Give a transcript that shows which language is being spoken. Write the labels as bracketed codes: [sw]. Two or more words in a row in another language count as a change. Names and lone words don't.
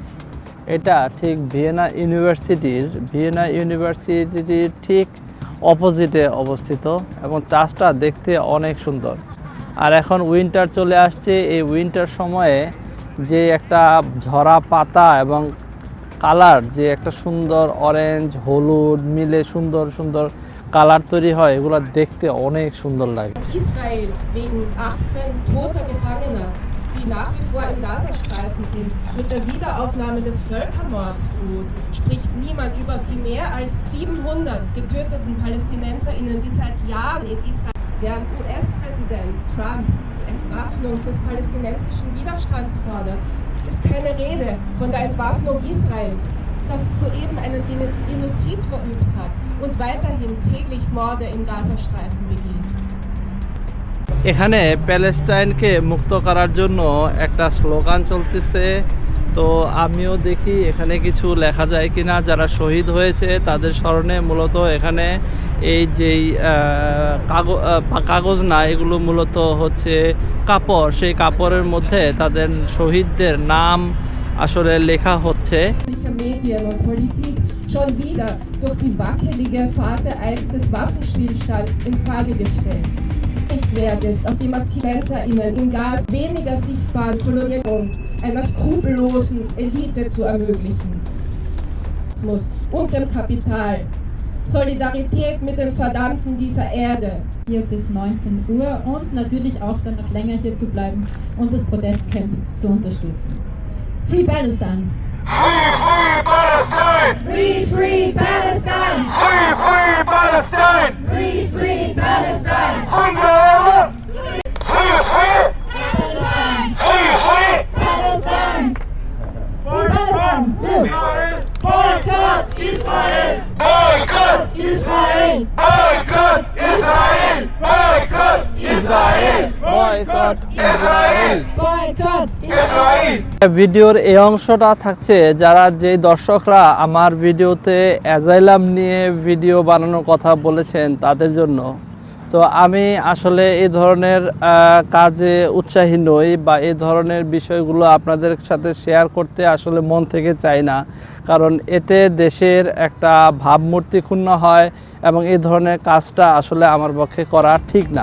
[bn] এটা ঠিক ভিয়েনা ইউনিভার্সিটির ঠিক অপোজিটে অবস্থিত এবং চার্চটা দেখতে অনেক সুন্দর। আর এখন উইন্টার চলে আসছে, এই উইন্টার সময়ে যে একটা ঝরা পাতা এবং কালার, যে একটা সুন্দর অরেঞ্জ হলুদ মিলে সুন্দর সুন্দর কালার তৈরি হয়, এগুলো দেখতে অনেক সুন্দর লাগে। [de] Israel wegen 18 toter Gefangener, die nach wie vor im Gazastreifen sind, mit der Wiederaufnahme des Völkermords droht, spricht niemand über die mehr als 700 getöteten PalästinenserInnen, die seit Jahren in Israel. Während US-Präsident Trump die Entwaffnung des palästinensischen Widerstands fordert, ist keine Rede von der Entwaffnung Israels, das soeben einen Genozid verübt hat und weiterhin täglich Morde im Gazastreifen begeht. [bn] এখানে প্যালেস্টাইনকে মুক্ত করার জন্য একটা স্লোগান চলতেছে। তো আমিও দেখি এখানে কিছু লেখা যায় কিনা। যারা শহীদ হয়েছে তাদের স্মরণে মূলত এখানে এই যেই কাগজ না, এগুলো মূলত হচ্ছে কাপড়, সেই কাপড়ের মধ্যে তাদের শহীদদের নাম আসলে লেখা হচ্ছে। [de] Medien und Politik schon wieder durch die wackelige Phase 1 des Waffenstillstands in Frage gestellt. Nicht wert ist, auf die PalästinenserInnen im Gas weniger sichtbaren Kolonialisierung einer skrupellosen Elite zu ermöglichen. Und dem Kapital. Solidarität mit den Verdammten dieser Erde. Hier bis 19 Uhr und natürlich auch dann noch länger hier zu bleiben und das Protestcamp zu unterstützen. [en] Free Palestine! Free, free Palestine! Free, free Palestine! Free, free Palestine! Free, free Palestine! Free, free Palestine! Free Palestine! Boycott Israel! Boycott Israel! Boycott Israel! Boycott Israel! Boycott Israel! Boycott Israel! [bn] ভিডিওর এই অংশটা থাকছে যারা যে দর্শকরা আমার ভিডিওতে অ্যাজাইলাম নিয়ে ভিডিও বানানোর কথা বলেছেন তাদের জন্য। তো আমি আসলে এই ধরনের কাজে উৎসাহী নই, বা এই ধরনের বিষয়গুলো আপনাদের সাথে শেয়ার করতে আসলে মন থেকে চাই না, কারণ এতে দেশের একটা ভাবমূর্তি ক্ষুণ্ণ হয় এবং এই ধরনের কাজটা আসলে আমার পক্ষে করা ঠিক না।